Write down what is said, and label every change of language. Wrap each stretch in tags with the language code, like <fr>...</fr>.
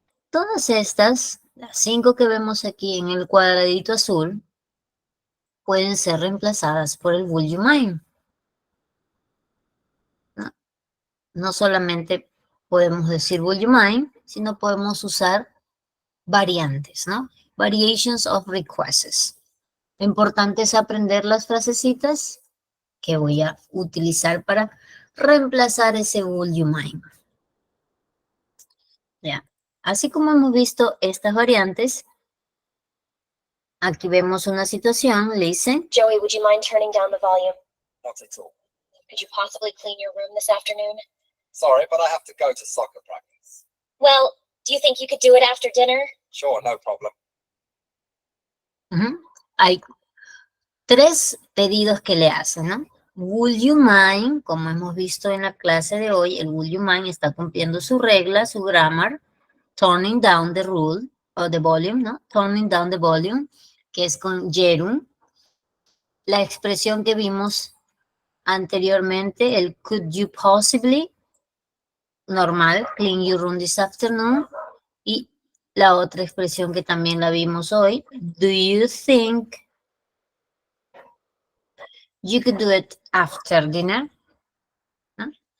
<es>Todas estas, las 5 que vemos aquí en el cuadradito azul, pueden ser reemplazadas por el would you mind. No solamente podemos decir</es> <en>would you mind,</en> <es>sino podemos usar variantes, ¿no?</es> <en>Variations of requests.</en> <es>Lo importante es aprender las frasecitas que voy a utilizar para reemplazar ese</es> <en>would you mind.</en> <es>Ya. Así como hemos visto estas variantes, aquí vemos una situación, le dice,</es> <en>Joey, would you mind turning down the volume? Not at all. Could you possibly clean your room this afternoon? Sorry, but I have to go to soccer practice. Well, do you think you could do it after dinner? Sure, no problem.</en> <es>Hay 3 pedidos que le hacen, ¿no?</es> <en>Would you mind,</en> <es>como hemos visto en la clase de hoy, el would you mind está cumpliendo su regla, su grammar,</es> <en>turning down the rule, o the volume,</en> <es>¿no?</es> <en>Turning down the volume,</en> <es>que es con gerund. La expresión que vimos anteriormente,</es> <en>el could you possibly, normal, clean your room this afternoon,</en> <es>y la otra expresión que también la vimos hoy,</es> <en>do you think you could do it after dinner? ¿No?</en>